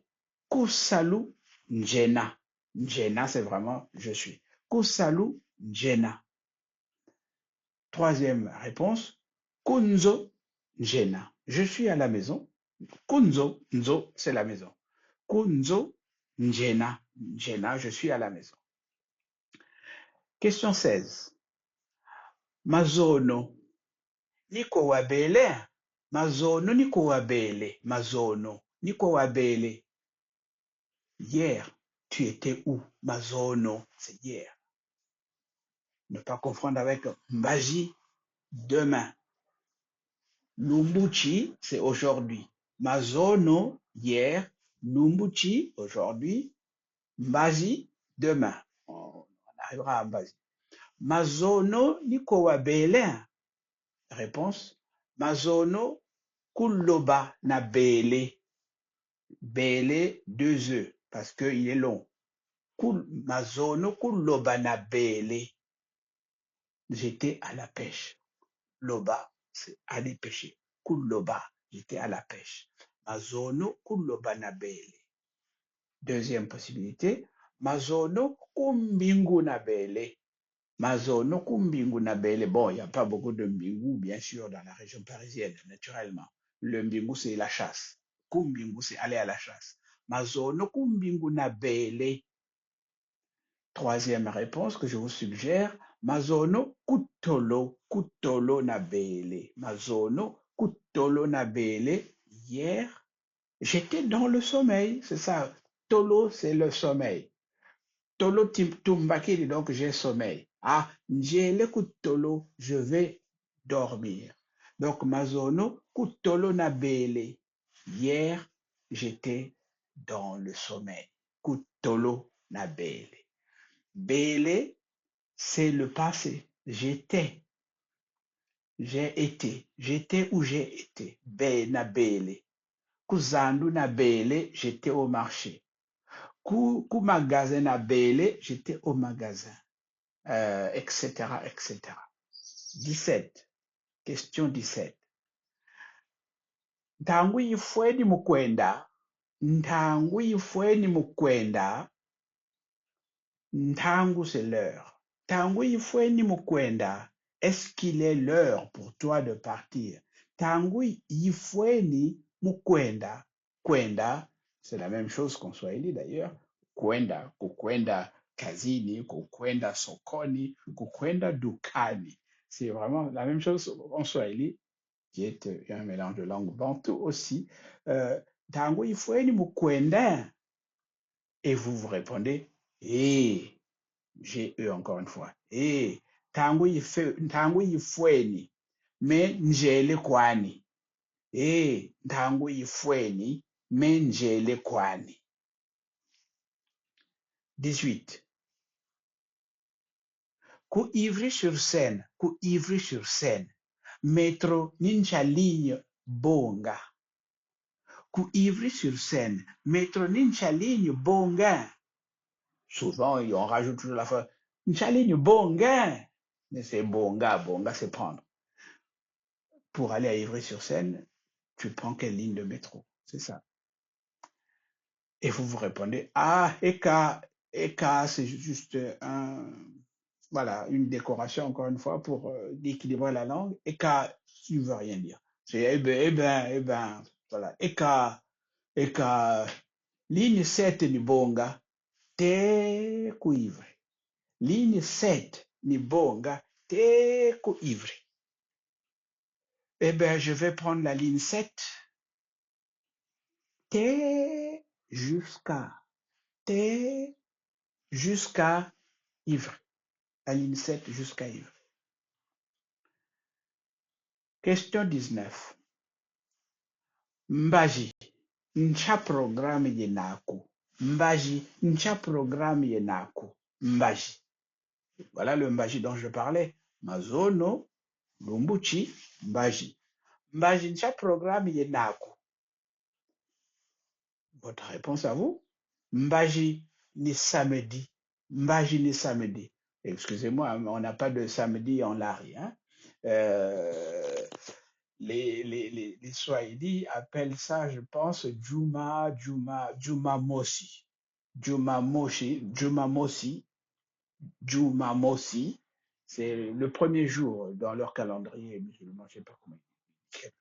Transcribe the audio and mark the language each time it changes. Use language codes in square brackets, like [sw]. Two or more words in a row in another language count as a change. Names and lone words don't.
[ldi] Kusalu njena. [fr] Njena, c'est vraiment je suis. [ldi] Kusalu njena. [fr] Troisième réponse, [ldi] kunzo njena. [fr] Je suis à la maison. [ldi] Kunzo, nzo, [fr] c'est la maison. [ldi] Kunzo njena. Njena, [fr] je suis à la maison. Question 16. [ldi] Mazono. Niko wabele. Mazono niko wabele. Mazono niko wabele. [fr] Hier, tu étais où? Mazono, c'est hier. Ne pas confondre avec Mbaji, demain. Lumbuchi, c'est aujourd'hui. Mazono, hier. Lumbuchi, aujourd'hui. Mbaji, demain. On arrivera à Mbaji. [ldi] Mazono, niko wa Belin. Réponse. Mazono, kuloba na bele. [fr] Bele, 2 E, parce qu'il est long. [ldi] Mazono, kuloba na bele. [fr] J'étais à la pêche. Loba, c'est aller pêcher. Kuloba, j'étais à la pêche. [ldi] Mazono, kuloba na bele. [fr] Deuxième possibilité. [ldi] Mazono, kumbingu na bele. Mazono, kumbingu na bele. [fr] Bon, il n'y a pas beaucoup de mbingu, bien sûr, dans la région parisienne, naturellement. Le mbingu, c'est la chasse. Kumbingu, c'est aller à la chasse. [ldi] Mazono, kumbingu na bele. [fr] Troisième réponse que je vous suggère, [ldi] Mazono kutolo, kutolo na bele. Mazono kutolo na bele. [fr] Hier, j'étais dans le sommeil, c'est ça. Tolo, c'est le sommeil. [ldi] Tolo tumbakiri, [fr] donc j'ai sommeil. Ah, [ldi] njele kutolo, [fr] je vais dormir. Donc, [ldi] Mazono kutolo na bele. [fr] Hier, j'étais dans le sommeil. [ldi] Kutolo na bele. Bele, [fr] c'est le passé. J'étais, j'ai été, j'étais où j'ai été. [ldi] Be na bele. Kuzandu na bele, [fr] j'étais au marché. [ldi] Ku magasin na bele, [fr] j'étais au magasin. Etc., etc. 17. Question 17. [ldi] Ntangu yifweni mukwenda. Ntangu yifweni mukwenda. Ntangu, [fr] c'est l'heure. [ldi] Tangu yifweni mukwenda. [fr] Est-ce qu'il est l'heure pour toi de partir? [ldi] Tangu yifweni mukwenda. Kwenda, [fr] c'est la même chose qu'en Swahili d'ailleurs. [sw] Kwenda, kukwenda kazini, kukwenda sokoni, kukwenda dukani. [fr] C'est vraiment la même chose en Swahili, qui est un mélange de langue bantou aussi. [ldi] Tangu yifweni mukwenda. [fr] Et vous répondez, eh. J'ai eu encore une fois. [ldi] Tangu yifweni, me njele kwani. Tangu yifweni, me njele kwani. [fr] 18. [ldi] Ku Ivry-sur-Seine, métro ninja ligne bonga. Ku Ivry-sur-Seine, métro ninja ligne bonga. [fr] Souvent, on rajoute toujours la phrase [ldi] Nchaligne bonga. [fr] Mais c'est [ldi] bonga, bonga, [fr] c'est prendre. Pour aller à Ivry-sur-Seine, tu prends quelle ligne de métro? C'est ça. Et vous répondez, ah, Eka, c'est juste voilà, une décoration, encore une fois, pour équilibrer la langue. Eka, tu ne veux rien dire. C'est eh ben, voilà. [ldi] Eka, ligne 7 ni bonga, te ku Ivry. Ligne 7 ni bonga, te ku Ivry. [fr] Eh bien, je vais prendre la ligne 7. T jusqu'à Ivry. La ligne 7 jusqu'à Ivry. Question 19. [ldi] Mbaji, ncha programme yenako. Mbaji, ncha programme yenako. Mbaji. [fr] Voilà le Mbaji dont je parlais. [ldi] Mazono, Lumbuchi, Mbaji. Mbaji, ncha programme yenako. [fr] Votre réponse à vous? [ldi] Mbaji ni samedi. Mbaji ni samedi. [fr] Excusez-moi, on n'a pas de samedi en Lari. Hein? Les Swahili appellent ça, je pense, Jumamosi. Jumamosi, c'est le premier jour dans leur calendrier musulman, je ne sais pas comment ils disent.